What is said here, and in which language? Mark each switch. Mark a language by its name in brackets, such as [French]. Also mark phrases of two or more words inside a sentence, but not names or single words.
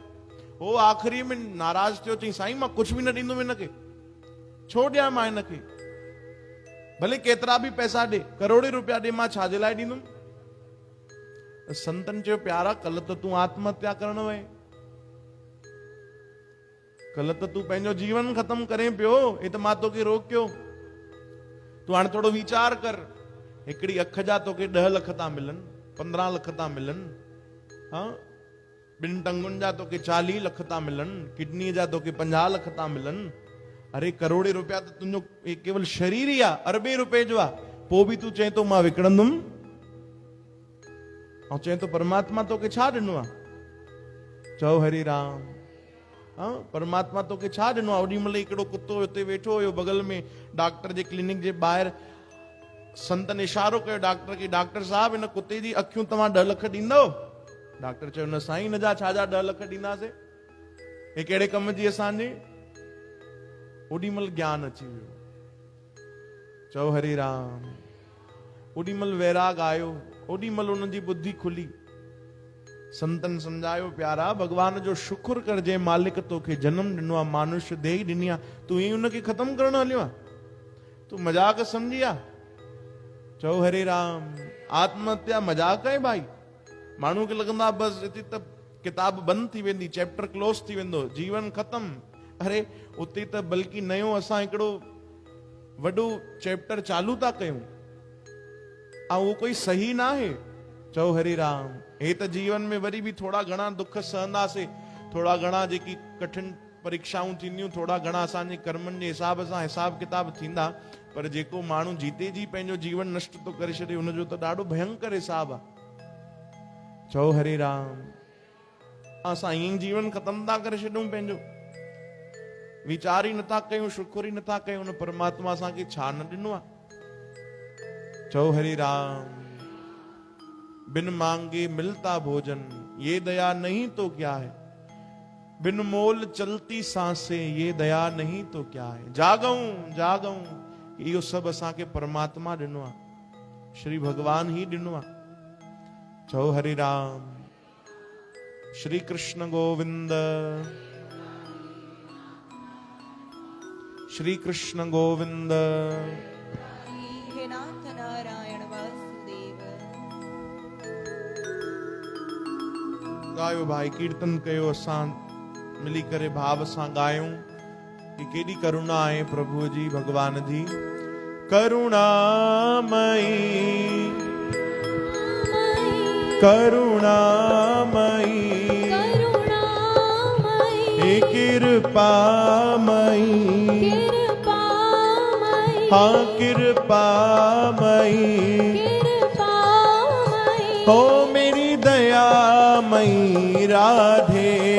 [Sindhi] हो आख़िरी में नाराज़ थियो, चई साईं मां कुझु बि न ॾींदुमि हिनखे, छो ॾियां मां हिनखे? भले केतिरा बि पैसा ॾे, करोड़े रुपया ॾे, मां छाजे लाइ ॾींदुमि? संतन चयो प्यारा, कल त तूं आत्महत्या करण वए, कल त तूं पंहिंजो जीवन ख़त्म करें पियो, हे त मां तोखे रोकियो। तूं हाणे थोरो वीचार कर, हिकिड़ी अख जा तोखे 10 लख था मिलनि, 15 लख था मिलनि, हाँ 2 टंगुनि जा तोखे 40 लख था मिलनि, किडनी जा तोखे 50 लख था मिलनि। अरे करोड़े रुपया त तुंहिंजो केवल शरीर ई आहे, अरबे रुपए जो आहे, पोइ बि तूं चए थो मां विकिणंदुमि। ऐं चए थो परमात्मा तोखे छा ॾिनो आहे? चओ हरि राम। हाँ परमात्मा तोखे छा ॾिनो आहे? ओॾी महिल हिकिड़ो कुतो हुते वेठो हुयो बगल में, डॉक्टर जे क्लिनिक जे ॿाहिरि। संतन इशारो कयो डॉक्टर खे, डॉक्टर साहब हिन कुते जी अखियूं तव्हां 10 लख ॾींदव? डॉक्टर चयो न साईं, हिन जा छा जा 10 लख ॾींदासीं, हे कहिड़े कम जी असांजी? ओॾी महिल ज्ञान अची वियो। चओ हरि राम। ओॾी महिल वैराग आयो, ओॾी महिल उन जी बुद्धि खुली। संतन समझायो प्यारा, भगवान जो शुक्र कर, जे मालिक तोखे जन्म ॾिनो आहे, मानुष्य देह ॾिनी आहे, तूं ईअं उनखे ख़त्म करण हलियो आहे? तूं मजाक समझी आहे? चओ हरे राम। [Hindi] आत्महत्या मजाक है भाई? [Sindhi] माण्हू खे लॻंदो आहे बसि हिते त किताब बंदि थी वेंदी, [English] chapter close [Sindhi] थी वेंदो, जीवन ख़त्म। अरे उते त बल्कि नयो असां हिकिड़ो वॾो चैप्टर चालू था कयूं, ऐं उहो कोई सही न आहे। चओ हरे राम। हे त जीवन में वरी बि थोड़ा घणा दुख सहंदासीं, थोड़ा घणा जेकी कठिन परीक्षाऊं थींदियूं, थोड़ा घणा असांजे कर्मनि जे हिसाब सां हिसाब किताब थींदा, पर जेको माण्हू जीते जी पंहिंजो जीवन नष्ट तो करे छॾे, हुनजो त ॾाढो भयंकर हिसाब आहे। चओ हरे राम। असां ईअं जीवन ख़त्म था करे छॾूं पंहिंजो, वीचार ई नथा कयूं, शुक्र ई नथा कयूं, उन परमात्मा असांखे छा न ॾिनो आहे। चओ हरे राम। [Hindi] बिन मांगे मिलता भोजन, ये दया नहीं तो क्या है, बिन मोल चलती सांसें, ये दया नहीं तो क्या है। [Sindhi] जागऊं जागऊं, इहो सभु असांखे परमात्मा ॾिनो आहे, श्री भगवान ही ॾिनो आहे। चओ हरे राम। श्री कृष्ण गोविंद, श्री कृष्ण गोविंद। हे नाथ नारायण वासुदेव। गायो भाई, कीर्तन कयो, असां मिली करे भाव सां गायूं कि केॾी करुणा आहे प्रभु जी, भगवान जी। [Hindi] करुणामयी करुणामयी हे कृपामयी, हाँ कृपामयी, हो मेरी दयामयी राधे।